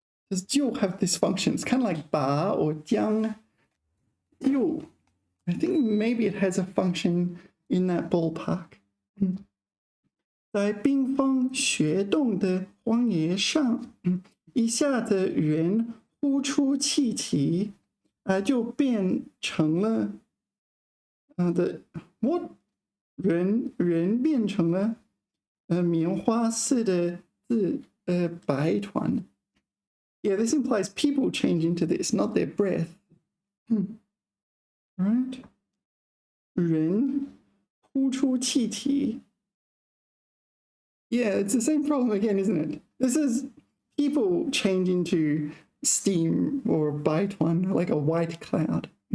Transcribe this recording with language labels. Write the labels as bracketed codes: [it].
[en] Does 就 have this function? It's kind of like 把 or 将。就 I think maybe it has a function in that ballpark. [zh] 在冰封雪冻的荒野上，一下子人呼出气体，就变成了人变成了棉花似的白团。 [en] Yeah, this implies people change into this, not their breath. Right? [zh] 人呼出气体。 [en] Yeah, it's the same problem again, isn't it? This is people change into steam or baituan, like a white cloud.